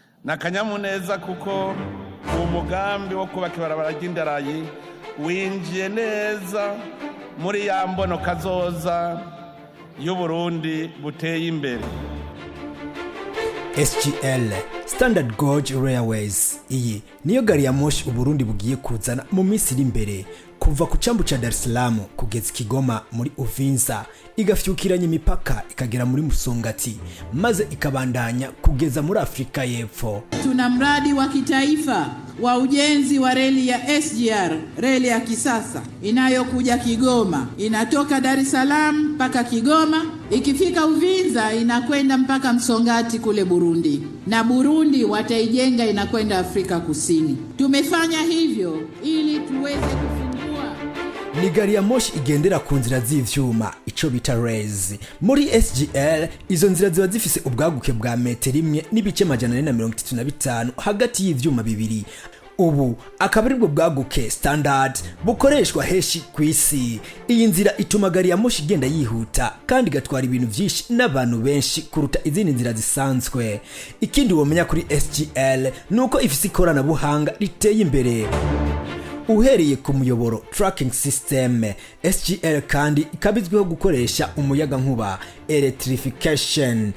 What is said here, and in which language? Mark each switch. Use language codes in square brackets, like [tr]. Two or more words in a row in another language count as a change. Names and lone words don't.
[rn] Nakanyamuneza kuko umugambi wo kubaka ibarabara ry'Indarayi winjiye neza muri ya mbono kazoza y'Uburundi buteye imbere. SGR Standard Gauge Railways iyi niyo gari ya moshi Uburundi bugiye kuzana mu minsi iri imbere kuva ku cambu ca Dar es Salaam kugeza Kigoma muri Uvinza igafyukiranya imipaka ikagera muri Musongati maze ikabandanya kugeza muri Afrika y'Epfo. [sw] Tuna mradi wa kitaifa wa ujenzi wa reli ya SGR, reli ya kisasa inayokuja Kigoma, inatoka Dar es Salaam mpaka Kigoma, ikifika Uvinza inakwenda mpaka Musongati kule Burundi, na Burundi wataijenga inakwenda Afrika Kusini. Tumefanya hivyo ili tuweze kufungua [rn] ni gari ya moshi igendera ku nzira z'ivyuma ico bita rails. Muri SGR izo nzira ziba zifise ubwaguke bwa metero 1 n'ibice 435 hagati y'ivyuma bibiri. Ubu akaba aribwo bwaguke standard bukoreshwa heshi kwisi. Iyi nzira ituma gari ya moshi igenda yihuta kandi gatwara ibintu vyinshi n'abantu benshi kuruta izindi nzira zisanzwe. Ikindi womenya kuri SGR nuko ifise ikorana buhanga riteye imbere. Uhereye ku muyoboro [en] tracking system, [rn] SGR kandi ikabizweho gukoresha umuyaga nkuba electrification.